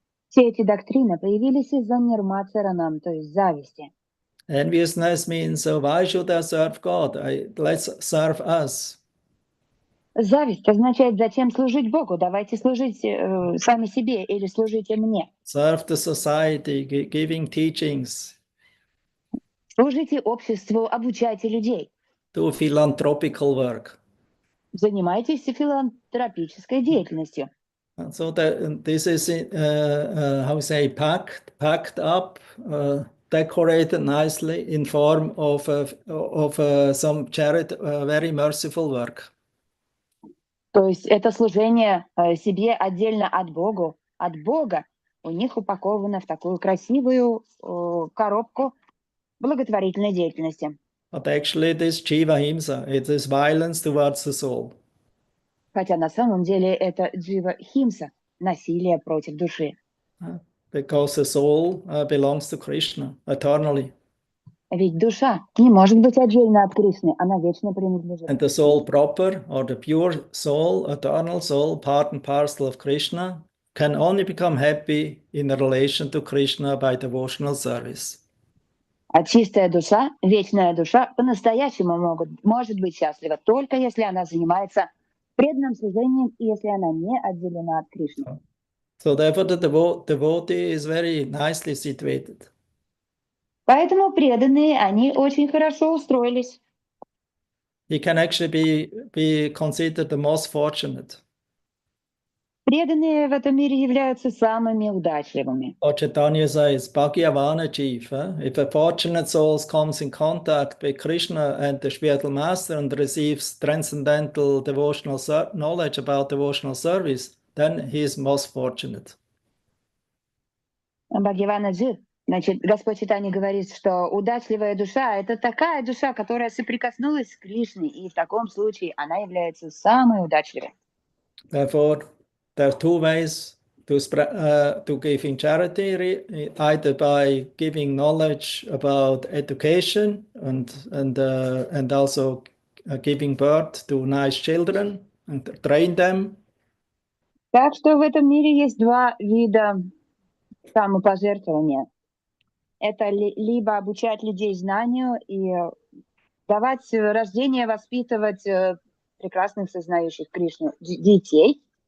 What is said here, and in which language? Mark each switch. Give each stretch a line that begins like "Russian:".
Russian: Все эти доктрины появились из-за нирмацаранам, то есть зависти.
English: Enviousness means, why should I serve God? Let's serve us.
Russian: Зависть означает, зачем служить Богу? Давайте служить сами себе или служите мне.
English: Serve the society, giving teachings.
Russian: Служите обществу, обучайте людей.
English: Do philanthropical work.
Russian: Занимайтесь филантропической деятельностью.
English: So this is, how say, packed up, decorated nicely in form of some very merciful work.
Russian: То есть это служение себе отдельно от Бога у них упаковано в такую красивую коробку благотворительной деятельности.
English: But actually this Jiva Himsa, it is violence towards the soul.
Russian: Хотя на самом деле это джива химса, насилие против души.
English: Because the soul belongs to Krishna eternally.
Russian: Ведь душа не может быть отдельно от Кришны, она вечно принадлежит.
English: And the soul proper, or the pure soul, eternal soul, part and parcel of Krishna, can only become happy in relation to Krishna by devotional service.
Russian: А чистая душа, вечная душа, по-настоящему может быть счастлива только если она занимается преданным служением и если она не отделена от Кришны.
English: So therefore the devotee is very nicely situated.
Russian: Поэтому преданные, они очень хорошо устроились.
English: He can actually be considered the most fortunate.
Russian: Преданные в этом мире являются самыми удачливыми.
English: Lord Chaitanya says, Bhagavana Jiva, if a fortunate soul comes in contact with Krishna and the spiritual master and receives transcendental devotional knowledge about devotional service, then he is most fortunate.
Russian: Бхагавана Джи, значит, Господь Чайтанья говорит, что удачливая душа — это такая душа, которая соприкоснулась с Кришной, и в таком случае она является самой удачливой.
English: Therefore, there are two ways to give in charity, either by giving knowledge about education and also giving birth to nice children and train them.
Russian: Так что в этом мире есть два вида самопожертвования. Это либо обучать людей знанию и давать рождение, воспитывать прекрасных, сознающих Кришну детей.